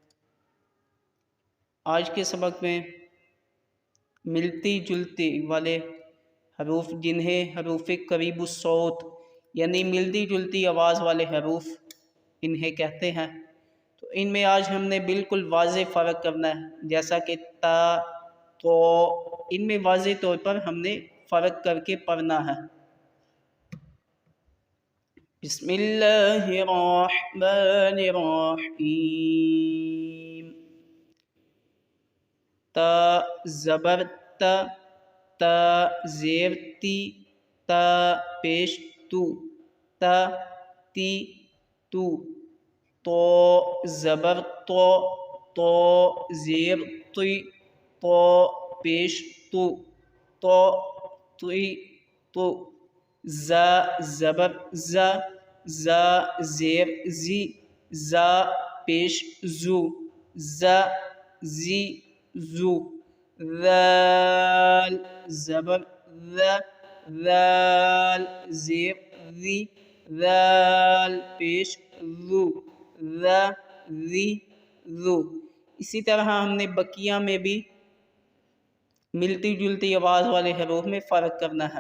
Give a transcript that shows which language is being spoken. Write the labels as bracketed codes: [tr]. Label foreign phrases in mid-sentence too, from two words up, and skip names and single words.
[ur] آج کے سبق میں ملتی جلتی والے حروف جنہیں حروف قریب الصوت یعنی ملتی جلتی آواز والے حروف انہیں کہتے ہیں، تو ان میں آج ہم نے بالکل واضح فرق کرنا ہے، جیسا کہ تا تو ان میں واضح طور پر ہم نے فرق کر کے پڑھنا ہے۔ [ar] بسم اللہ الرحمن الرحیم۔ [ur] تا زبر تا، تا زیر تی، تا پیش تو، تا تی تو، تو زبر تو، تو زیر تی، تو پیش تو، تو تی تو، زا زبر زا، زا زیر زی، زا پیش زو، زا زی زو، ذال زبر ذا، ذال زیر ذی، ذال پیش ذو، ذا ذی ذو۔ اسی طرح ہم نے بقیہ میں بھی ملتی جلتی آواز والے حروف میں فرق کرنا ہے۔